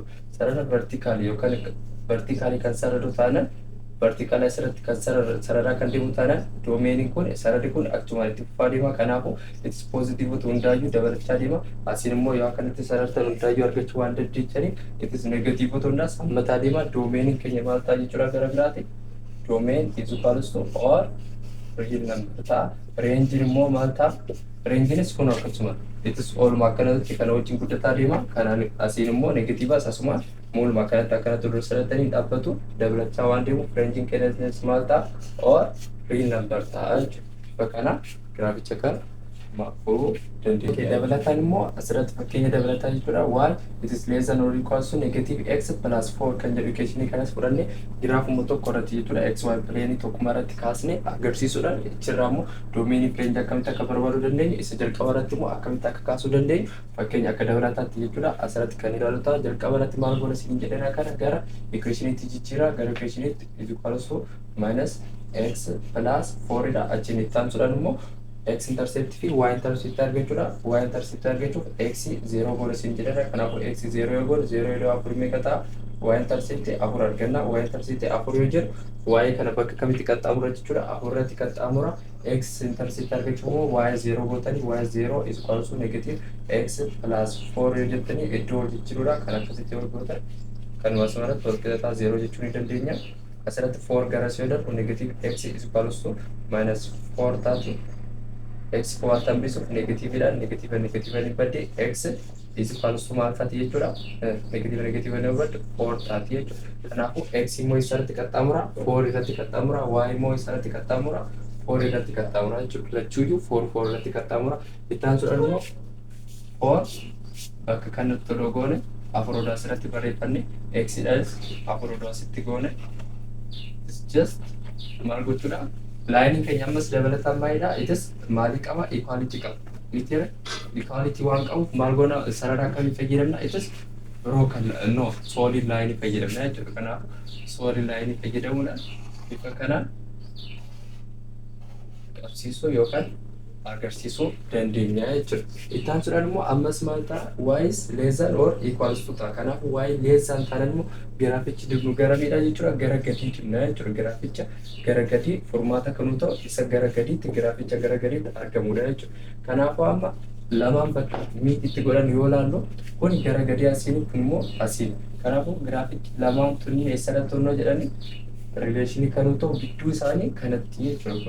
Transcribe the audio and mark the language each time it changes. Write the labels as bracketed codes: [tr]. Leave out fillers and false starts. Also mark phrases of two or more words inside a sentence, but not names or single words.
[om] Sarara vertikaalii yookaan vertikaalii kan sararu taanaan vertikaalii asirratti kan sararaa kan deemu taanaan doomeeniin kun sararri kun akkumaan itti fufaa deema. Kanaafuu itis poozitiivota hundaayyuu dabalachaa deema. Asiin immoo yoo akkanatti sarartan hundaayyuu argachuu waan dandeechaniif itis negatiivota hundaas hammataa deema. Doomeeniin keenya maal ta'a jechuudha gara biraati. [en] Doomeen is equals to or real number ta'a. [om] Reenjiin immoo maal ta'a? Reenjiinis kun akkasuma itis ooluma akkanatti kana wajjin guddataa deema. Kanaan asiin immoo negatiivas asuma mulma akkanatti dursalatanii dhaabbatu dabalachaa waan deemuuf reenjiin keenyas maal ta'a? [en] Or real number ta'a jechuudha. [om] Bifa kana giraaficha kana maafuu dandeenya. Dabalataan immoo asirratti fakkeenya dabalataa jechuudha. Waan itis leessan horii kaasu negatiiv [en] x plus 4 [om] kan jedhu equation kanas fudhanne giraafuma tokko irratti jechuudha. [en] xy plane [om] tokkuma irratti kaasne agarsiisuudhaan achirraa immoo doomeenii reenjii akkamitti akka barbaaduu dandeenyu isa jalqaba irratti immoo akkamitti akka kaasuu dandeenyu fakkeenya akka dabalataatti jechuudha. Asirratti kan ilaalu ta'a jalqaba irratti maal goona siin jedhana kana gara equationitti jijjiira gara equationitti [en] is equals to minus x plus 4 [om] dha. Achiin itti aansuudhaan immoo [en] x intercept [om] fi [en] y intercept [om] argachuudha. [en] Y intercept [om] argachuuf x 0 goona siin jedhana. Kanaafuu x 0 yoo goone 0 yoo 4 meeqa ta'a? [en] Y intercept [om] 4 arganna. [en] Y intercept [om] 4 yoo jedhu y kana bakka kamitti qaxxaamura jechuudha. 4 irratti qaxxaamura. [en] X intercept [om] argachuuf immoo y 0 gootanii y 0 [en] is equals to negative x plus 4 [om] yoo jettanii iddoo jijjiiruudha. Kan akkasitti yoo gootan kanuma asumarratti wal qixa ta'a 0 jechuu ni dandeenya. Asirratti 4 garas yoo darbu [en] negative x is equals to minus 4 [om] taatu. X kuwaan tambisuuf negatiividhaan negatiiva ni badde x [en] is equals to [om] maal taati jechuudha. Negatiiva ni badde 4 taati jechuudha. Kanaafuu x immoo isarratti qaxxaamura 4 irratti qaxxaamura y immoo isarratti qaxxaamura 4 irratti qaxxaamura jechuudha. Lachuuyyuu 4 irratti qaxxaamura. Itti aansuudhaan immoo 4 bakka kanatti odoo goone 4 odoo asirratti barreeffanne x dhaas 4 odoo asitti goone just maal gochuudha? Laayiniin keenya ammas dabalataan baay'eedha. Itis maalii qaba? Equality qaba. Mitiire equality waan qabuuf maal goona sarara akkamii fayyadamna itis biroo kan [en] no solid line [om] fayyadamna jechuudha. Kanaaf [en] solid line [om] fayyadamuudhaan bifa kanaan qabsiisuu yookaan agarsiisuu dandeenya jechuudha. Itti aansuudhaan immoo ammas maal ta'a [en] y is less than or equals to [om] ta'a. Kanaaf [en] y less than [om] taanaan immoo giraafichi dibnu gara miidhaa jechuudha. Gara gadii dibna jechuudha. Giraaficha gara gadii furmaata kanuu ta'u isa gara gadiitti giraaficha gara gadiitti argamudha jechuudha. Kanaafuu amma lamaan bakka miiditti godhan yoo laallu kun gara gadii asiin kun immoo asiin. Kanaafuu giraafichi lamaan tunni eessadha tonnoo jedhanii rileeshinii kanuu ta'u gidduu isaanii kanatti jechuudha.